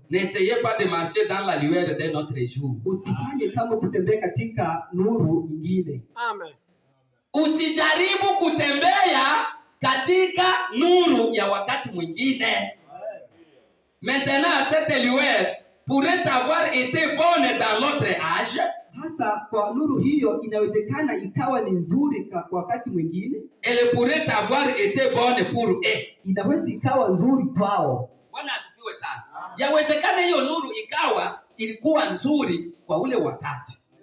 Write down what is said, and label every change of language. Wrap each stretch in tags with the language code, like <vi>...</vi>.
<fr>N'essayez pas de marcher dans la lueur d'un autre jour.</fr> <sw>Usifanye kama kutembea katika nuru nyingine. Amen. Usijaribu kutembea katika nuru ya wakati mwingine.</sw> <fr>Maintenant, cette lueur pourrait avoir été bonne dans l'autre âge.</fr> <sw>Sasa kwa nuru hiyo inawezekana ikawa ni nzuri kwa wakati mwingine.</sw> <fr>Elle pourrait avoir été bonne pour eux.</fr> <sw>Inaweza ikawa nzuri kwao. Bwana asifiwe sana. Yawezekana hiyo nuru ikawa ilikuwa nzuri kwa ule wakati.</sw>